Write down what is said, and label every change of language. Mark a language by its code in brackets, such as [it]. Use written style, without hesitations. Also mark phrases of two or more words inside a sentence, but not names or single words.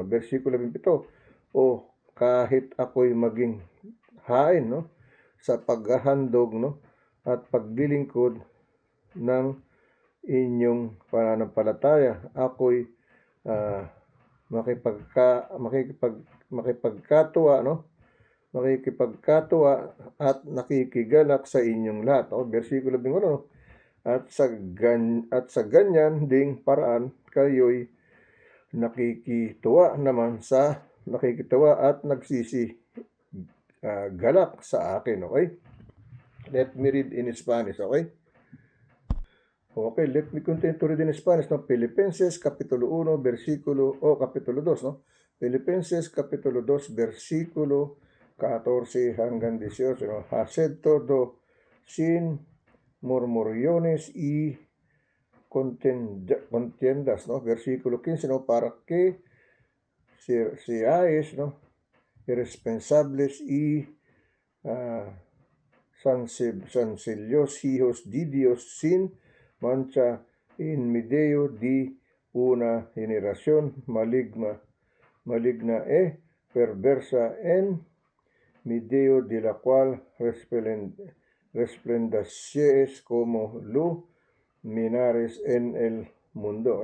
[tl] Versikulo 17, o kahit ako'y maging hain, no, sa paghahandog, no, at paglilingkod ng inyong pananampalataya, ako'y makipagkatuwa, no, makikipagkatuwa at nakikigalak sa inyong lahat. Versikulo 21, no, at sa ganyan ding paraan kayo'y nakikituwa at galak sa akin, okay? [en] Let me read in Spanish, okay? Okay, let me continue to read in Spanish, no? [es] Filipenses capítulo 1, capítulo 2, no? Filipenses capítulo 2, [tl] versikulo 14 hanggang 18, no? [es] Haced todo sin murmuriones y contiendas, ¿no? Versículo 15, ¿no? Para que seáis, ¿no?, irresponsables y sencillos hijos de Dios sin mancha en medio de una generación maligna e perversa, en medio de la cual resplandecéis como luminares en el mundo.